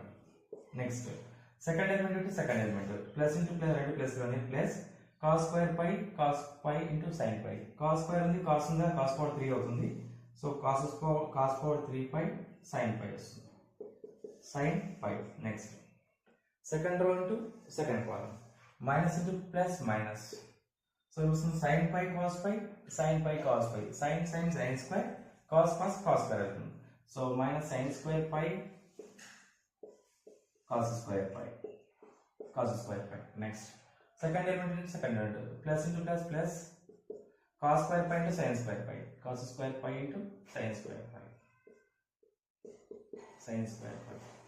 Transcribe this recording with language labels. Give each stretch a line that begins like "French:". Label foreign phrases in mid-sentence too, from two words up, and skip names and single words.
English: next second element into second element, plus into plus, రెండు ప్లస్ ఉంది, ప్లస్ cos square pi ఇంటూ sin pi. cos స్క్వేర్ ఉంది, cos ఉందా, cos power 3 అవుతుంది. సో cos power 3 pi sin pi వస్తుంది, sin pi. next second row into second column, minus into plus minus. సో వస్తుంది sin pi cos pi, sin pi cos pi, sin స్క్వేర్, cos స్క్వేర్ అవుతుంది. so minus sin స్క్వేర్ pi cos స్క్వేర్ pi. next second element into second element, plus into plus plus, cos స్క్వేర్ pi ఇంటూ sin స్క్వేర్ pi, cos స్క్వేర్ pi ఇంటూ sin స్క్వేర్ pi, sin స్క్వేర్ pi.